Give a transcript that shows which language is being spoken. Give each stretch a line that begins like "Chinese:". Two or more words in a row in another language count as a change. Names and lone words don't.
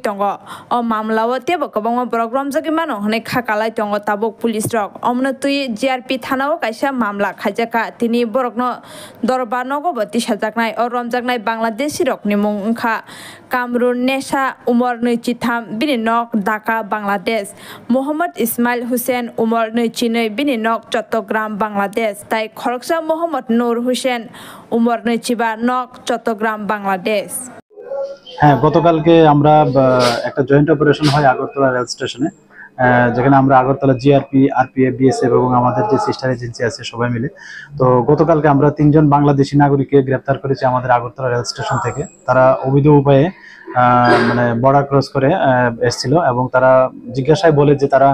Kok Borok: tongo o mamlawo tebo kobangma borok romjagi mano hnei khakalai tongo tabok police rok omno tui GRP thanao kaisa mamla khaijaka tini borokno dorbar nogoboti sajaknai o romjaknai Bangladeshi rok ni mung ungkha Kamrun Nesa Umar Nuchitham bini nok Dhaka Bangladesh Mohammad Ismail Hussein Umar Nuchinoi bini nok Chattogram Bangladesh tai Khoroksa Mohammad Nur Hussein Umar Nuchiba nok Chattogram Bangladesh
Bangla: হ্যাঁ গতকালকে আমরা একটা
English: joint operation
Bangla: হয় আগরতলা রেল স্টেশনে যেখানে আমরা আগরতলা জিআরপি আরপিএফ বিএসএফ এবং আমাদের যে
English: sister agency
Bangla: আছে সবাই মিলে তো গতকালকে আমরা তিনজন বাংলাদেশি নাগরিককে গ্রেফতার করেছি আমাদের আগরতলা রেল স্টেশন থেকে তারা অবৈধ উপায়ে মানে
English: border cross
Bangla: করে এসেছিল এবং তারা জিজ্ঞাসায় বলে যে তারা